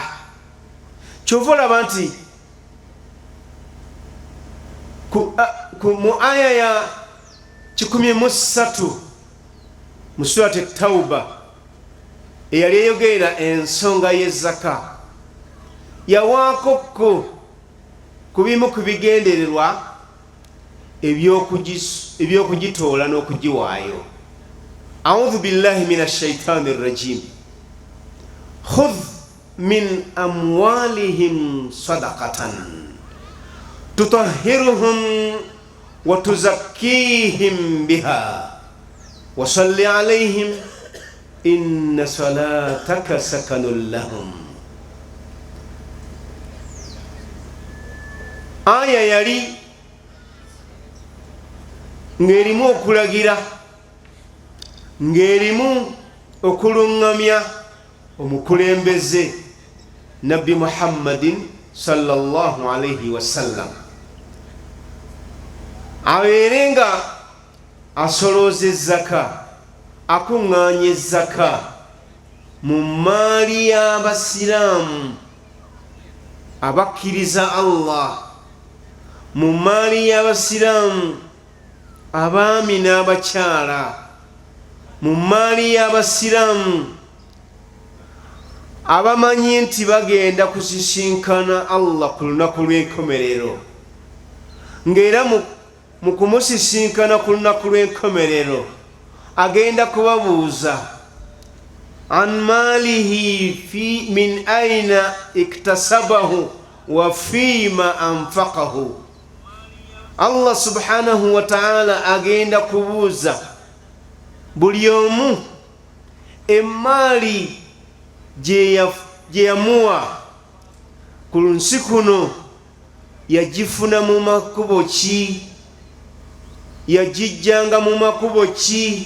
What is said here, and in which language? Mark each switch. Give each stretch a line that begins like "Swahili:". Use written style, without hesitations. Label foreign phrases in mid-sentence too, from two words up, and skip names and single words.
Ganda: Kyova olaba nti mu aya ya 13 mu surati Tawba eyali eyogerera ensonga y'ezzaka, yawaakokko ku bimu ku bigendererwa ebyokugitoola n'okugiwaayo.
Arabic: أعوذ بالله من الشيطان الرجيم. خذ من أموالهم صدقة تطهرهم وتزكيهم بها وصل عليهم إن صلاتك سكن لهم.
Ganda: Aya yali ng'erimu okulagira, ng'erimu okuluŋŋamya omukulembeze Nabbi Muhammadin
Arabic: صلى الله عليه وسلم
Ganda: abeere nga asolooza ezzaka, akuŋŋaanya ezzaka mu maali y'abasiraamu abakkiriza Allah, mu maali y'abasiraamu abaami n'abakyala, mu maali y'abasiraamu abamanyi nti bagenda kusisinkana Allah ku lunaku lw'enkomerero, ng'era mu kumusisinkana ku lunaku lw'enkomerero agenda kubabuuza
Arabic: عن ماله من أين اكتسبه وفيما أنفقه.
Ganda: Allah
Arabic: سبحانه وتعالى
Ganda: agenda kubuuza buli omu emaali gye yamuwa ku nsi kuno yagifuna mu makubo ki, yagijjanga mu makubo ki?